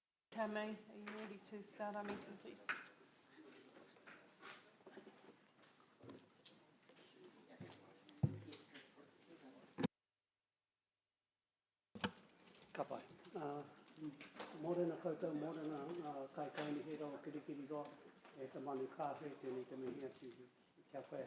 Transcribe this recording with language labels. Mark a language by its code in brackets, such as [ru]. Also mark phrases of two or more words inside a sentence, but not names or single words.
[en] Tammy, are you ready to start our meeting, please? [mi] Ka pai. Morena koutou, morena kai kaini hera o kirikiri roa, e te manu kāwhe tēnei te mihi atu kia koe.